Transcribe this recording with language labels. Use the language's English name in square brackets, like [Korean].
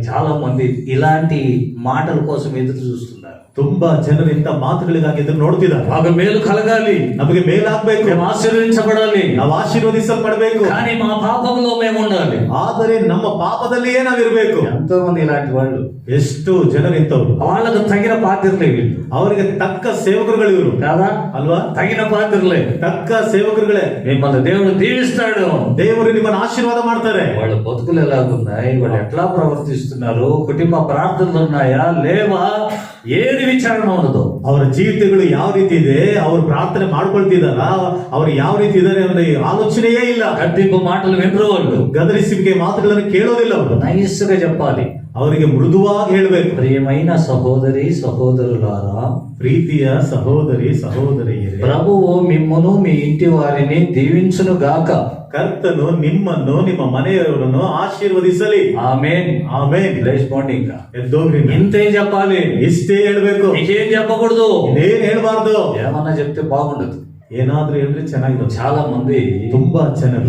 [Telugu] చాలా మంది ఇలాంటి మాటల కోసం ఎదురు చూస్తున్నారు. [Kannada] ತುಂಬಾ ಜನರು ಇಂಥ ಮಾತುಗಳಿಗಾಗಿ ಎದುರು ನೋಡ್ತಿದ್ದಾರೆ. [Telugu] మాకు మేలు కలగాలి, [Kannada] ನಮಗೆ ಮೇಲಾಗ್ಬೇಕು, [Telugu] మేము ఆశీర్వదించబడాలి, [Kannada] ನಾವು ಆಶೀರ್ವದಿಸಲ್ಪಡಬೇಕು, [Telugu] కానీ మా పాపంలో మేము ఉండాలి. [Kannada] ಆದರೆ ನಮ್ಮ ಪಾಪದಲ್ಲಿಯೇ ನಾವಿರ್ಬೇಕು. [Telugu] ఎంతో మంది ఇలాంటి వాళ్ళు, [Kannada] ಎಷ್ಟು ಜನರು ಇಂಥವ್ರು, [Telugu] వాళ్ళకు తగిన పాత్రలే వీళ్ళు [Kannada] ಅವರಿಗೆ ತಕ್ಕ ಸೇವಕರುಗಳು ಇವರು [Telugu] కాదా? [Kannada] ಅಲ್ವಾ? [Telugu] తగిన పాత్రలే. [Kannada] ತಕ್ಕ ಸೇವಕರುಗಳೇ. [Telugu] మిమ్మల్ని దేవుడు దీవిస్తాడు. [Kannada] ದೇವರು ನಿಮ್ಮನ್ನು ಆಶೀರ್ವಾದ ಮಾಡ್ತಾರೆ. [Telugu] వాళ్ళ బతుకులు ఎలాగున్నాయి, వాళ్ళు ఎట్లా ప్రవర్తిస్తున్నారు, కుటుంబ ప్రార్థనలు ఉన్నాయా లేవా, ఏది విచారణ ఉండదు. [Kannada] ಅವರ ಜೀವಿತಗಳು ಯಾವ ರೀತಿ ಇದೆ, ಅವರು ಪ್ರಾರ್ಥನೆ ಮಾಡ್ಕೊಳ್ತಿದಾರ, ಅವ್ರು ಯಾವ ರೀತಿ ಇದಾರೆ ಅನ್ನೋ ಆಲೋಚನೆಯೇ ಇಲ್ಲ. [Telugu] గద్దింపు మాటలు వినరు వాళ్ళు, [Kannada] ಗದರಿಸುವಿಕೆ ಮಾತುಗಳನ್ನು ಕೇಳೋದಿಲ್ಲ ಅವರು. [Telugu] నైస్గా చెప్పాలి. [Kannada] ಅವರಿಗೆ ಮೃದುವಾಗಿ ಹೇಳ್ಬೇಕು. [Telugu] ప్రియమైన సహోదరి సహోదరులారా, [Kannada] ಪ್ರೀತಿಯ ಸಹೋದರಿ ಸಹೋದರಿಯರೇ, [Telugu] ప్రభువు మిమ్మును మీ ఇంటి వారిని దీవించును గాక. [Kannada] ಕರ್ತನು ನಿಮ್ಮನ್ನು ನಿಮ್ಮ ಮನೆಯವರನ್ನು ಆಶೀರ್ವದಿಸಲಿ. [Telugu] ఆమేన్. [Kannada] ಆಮೇನ್. [Telugu] లేచిపోండి. ఇంకా [Kannada] ಎದ್ದೋಗ್ರಿ. [Telugu] ఇంతే చెప్పాలి, [Kannada] ಇಷ್ಟೇ ಹೇಳ್ಬೇಕು, [Telugu] ఇంకేం చెప్పకూడదు. [Kannada] ಇನ್ನೇನ್ ಹೇಳ್ಬಾರ್ದು. [Telugu] ఏమన్నా చెప్తే బాగుండదు. [Kannada] ಏನಾದ್ರೂ ಹೇಳಿದ್ರೆ ಚೆನ್ನಾಗಿರುತ್ತೆ. [Telugu] చాలా మంది [Kannada] ತುಂಬಾ ಜನರು